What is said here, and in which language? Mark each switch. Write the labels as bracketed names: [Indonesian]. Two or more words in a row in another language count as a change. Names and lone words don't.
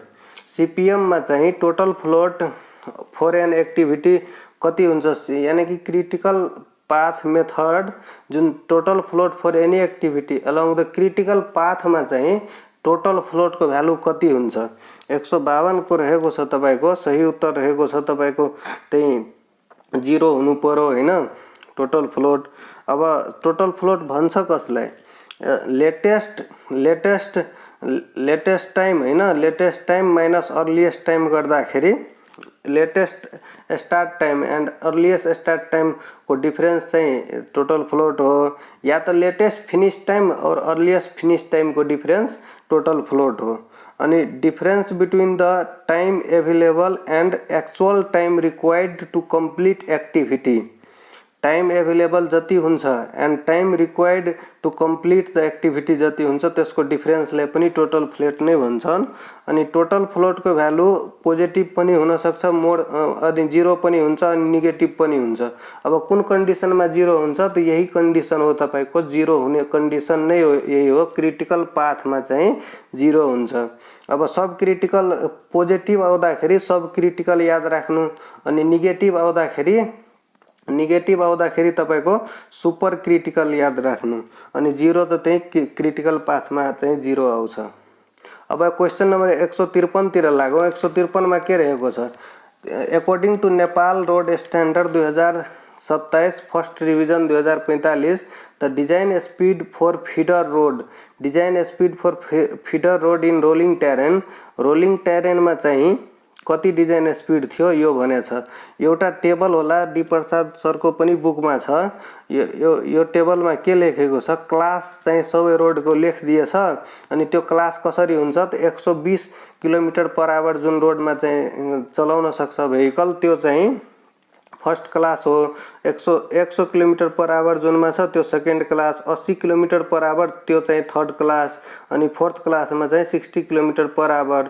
[Nepali] सीपीएम मा चाहिँ [English] total float for an activity [Nepali] कति हुन्छ, यानी कि [English] critical path method [Nepali] जुन [English] total float for any activity along the critical path [Nepali] मा चाहिँ [English] total float [Nepali] को भ्यालु कति हुन्छ 152 को रहेको छ तपाईको सही उत्तर रहेको छ तपाईको त्यही 0 हुनु पर्यो हैन [English] total float. [Nepali] अब [English] total float [Nepali] भन्छ कसलाई [English] latest time [Nepali] हैन [English] latest time minus earliest time [Nepali] गर्दाखेरि [English] latest start time and earliest start time [Nepali] को डिफरेंस चाहिँ [English] total float [Nepali] हो या त [English] latest finish time [Nepali] और [English] earliest finish time [Nepali] को [English] difference total float [Nepali] हो। अनि [English] difference between the time available and actual time required to complete activity time available [Nepali] जति हुन्छ [English] and time required to complete the activity [Nepali] जति हुन्छ त्यसको डिफरेंसलाई पनि [English] total float [Nepali] नै भन्छन्। अनि [English] total float [Nepali] को [English] value positive [Nepali] पनि हुन सक्छ मोड अनि 0 पनि हुन्छ अनि नेगेटिभ पनि हुन्छ। अब कुन कन्डिसनमा 0 हुन्छ त यही कन्डिसन हो तपाईको 0 हुने कन्डिसन नै हो यही हो [English] critical pathमा [Nepali] चाहिँ 0 हुन्छ। अब [English] sub critical positive [Nepali] आउँदाखेरि [English] sub critical [Nepali] याद राख्नु अनि नेगेटिभ आउँदाखेरि तपाईको [English] super critical [Nepali] याद राख्नु अनि 0 त त्यही [English] critical pathमा [Nepali] चाहिँ 0 आउँछ। अब [English] question number [Nepali] 153 तिर लागौं 153 मा के रहेको छ [English] according to Nepal Road Standard 2027 first revision 2045 the design speed for feeder road in rolling terrain [Nepali] में चाहिँ कति [English] design speed [Nepali] थियो यो भनेछ। एउटा टेबल होला डी प्रसाद सर को पनि बुकमा छ यो टेबलमा के लेखेको छ क्लास चाहिँ सबै रोडको लेख दिएछ अनि त्यो क्लास कसरी हुन्छ त [English] 120 kilometer per hour [Nepali] जुन रोडमा चाहिँ चलाउन सक्छ भेहिकल त्यो चाहिँ [English] first class [Nepali] हो [English] 100 kilometer per hour [Nepali] जुनमा छ त्यो [English] second class 80 kilometer per hour [Nepali] त्यो चाहिँ [English] third class [Nepali] अनि [English] fourth classमा [Nepali] चाहिँ [English] 60 kilometer per hour.